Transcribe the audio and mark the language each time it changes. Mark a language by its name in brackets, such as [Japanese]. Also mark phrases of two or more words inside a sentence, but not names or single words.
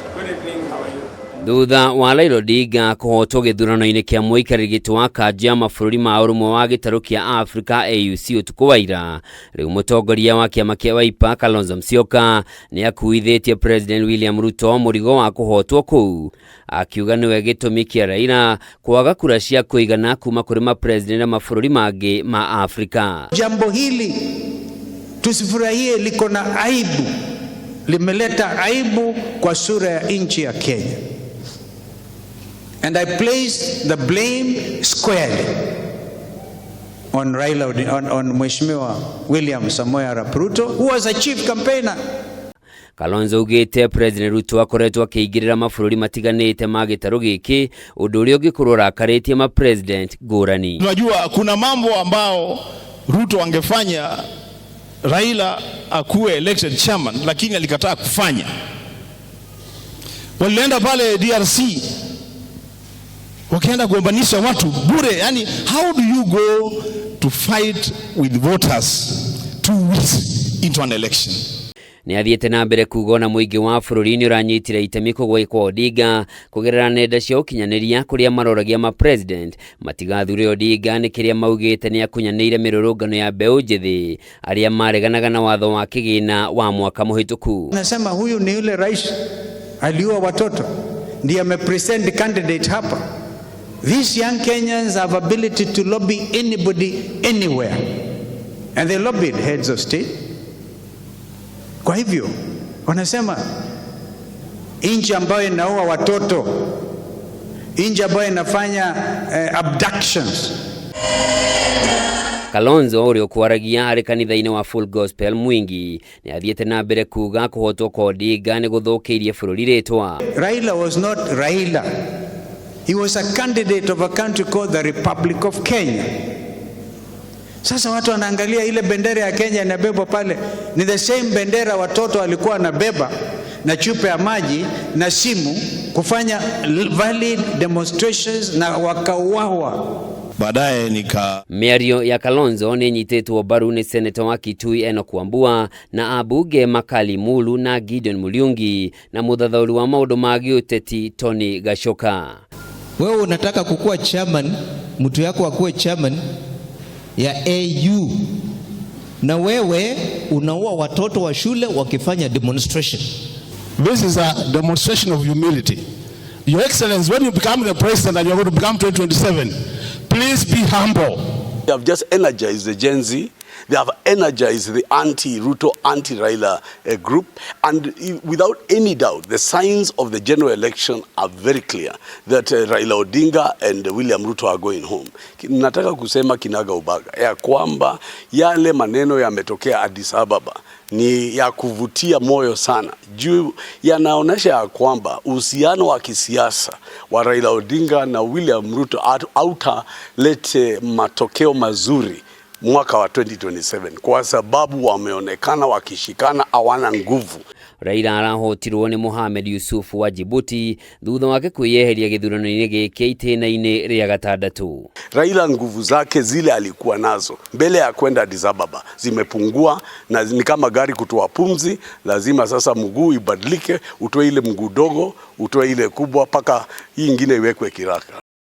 [Kikuyu] Thutha wa Raila Odinga kũhotwo gĩthurano-inĩ kĩa mũikarĩri gĩtĩ wa kanjũ ya mabũrũri ma ũrũmwe wa gĩtarũ kĩa Africa AUC ũtukũ wa ira, rĩu mũtongoria wa kĩama kĩa Wiper Kalonzo Musyoka nĩ akuithĩtie President William Ruto mũrigo wa kũhotwo kũu, akiuga nĩwe gĩtũmi kĩa Raila kwaga kura cia kũigana kuma kũrĩ mapresident na mabũrũri mangĩ ma Afrika. [Swahili] Jambo hili tusifurahie, liko na aibu, limeleta aibu kwa sura ya nchi ya Kenya. [English] And I place the blame squarely on Raila, on Mheshimiwa William Samoei Arap Ruto, who was a chief campaigner. [Kikuyu] Kalonzo ugĩte President Ruto akoretwo akĩingĩrĩra mabũrũri matiganĩte ma gĩtarũ gĩkĩ, ũndũ ũrĩa ũngĩkorwo ũrakarĩtie mapresident ngũrani. [Swahili] Tunajua kuna mambo ambao Ruto angefanya Raila akuwe [English] elected chairman, [Swahili] lakini alikataa kufanya. Walienda pale DRC wakaenda kuombanisha watu bure. Yani, [English] how do you go to fight with voters 2 weeks into an election? [Kikuyu] Nĩ athiĩte na mbere kuuga na mũingĩ wa bũrũri nĩ ũranyitire itemi kũgwĩ kwa Odinga kũgerera nenda cia ũkinyanĩria kũrĩa maroragia mapresident matigathure Odinga, nĩ kĩrĩa maugĩte nĩ akunyanĩire mĩrũrũngano ya mbeũ njĩthĩ arĩa mareganaga na watho wa kĩgĩna wa mwaka mũhĩtũku. [Swahili] Nasema huyu ni yule rais aliua watoto, ndiye amepresent candidate hapa. [English] These young Kenyans have ability to lobby anybody anywhere, and they lobbied heads of state. [Swahili] Kwa hivyo wanasema nchi ambayo inaua watoto, nchi ambayo inafanya abductions. [Kikuyu] Kalonzo ũrĩa ũkwaragia harĩ kanitha-inĩ wa Full Gospel Mwingi nĩ athiĩte na mbere kuuga kũhotwo kwa Odinga nĩ gũthũkĩirie bũrũri rĩtwa. [English] Raila was not Raila. He was a candidate of a country called the Republic of Kenya. [Swahili] Sasa watu wanaangalia ile bendera ya Kenya inabebwa pale, ni [English] the same [Swahili] bendera watoto walikuwa wanabeba na chupa ya maji na simu kufanya [English] valid demonstrations [Swahili] na wakauawa. Baadaye [Kikuyu] mĩario ya Kalonzo nĩ nyitĩtwo mbaru nĩ Senator wa Kitui Enoch Wambua na abunge Makali Mulu na Gideon Muriungi na mũthathaũri wa maũndũ ma gĩũteti Tony Gachoka. [Swahili] Wewe unataka kukuwa chairman, mtu yako akuwe chairman ya AU, na wewe unaua watoto wa shule wakifanya demonstration. [English] This is a demonstration of humility. Your Excellency, when you become the president and you're going to become 2027, please be humble. They have just energized the Gen Z. They have energized the anti-Ruto, anti-Raila group. And without any doubt, the signs of the general election are very clear that Raila Odinga and William Ruto are going home. [Swahili] Nataka kusema kinaga ubaga ya kwamba yale maneno yametokea Addis Ababa ni ya kuvutia moyo sana. Juu yanaonesha ya kwamba uhusiano wa kisiasa wa Raila Odinga na William Ruto hautalete matokeo mazuri mwaka wa 2027 kwa sababu wameonekana wakishikana, hawana nguvu. [Kikuyu] Raila arahotirwo nĩ Mohamed Yusuf wa Djibouti thutha wake kwĩyeheria gĩthurano-inĩ gĩkĩ itĩna-inĩ rĩa gatandatũ. [Swahili] Raila nguvu zake zile alikuwa nazo mbele ya kwenda Addis Ababa zimepungua, na ni kama gari kutoa pumzi. Lazima sasa mguu ibadilike, utoe ile mguu dogo, utoe ile kubwa, paka hii ingine iwekwe kiraka.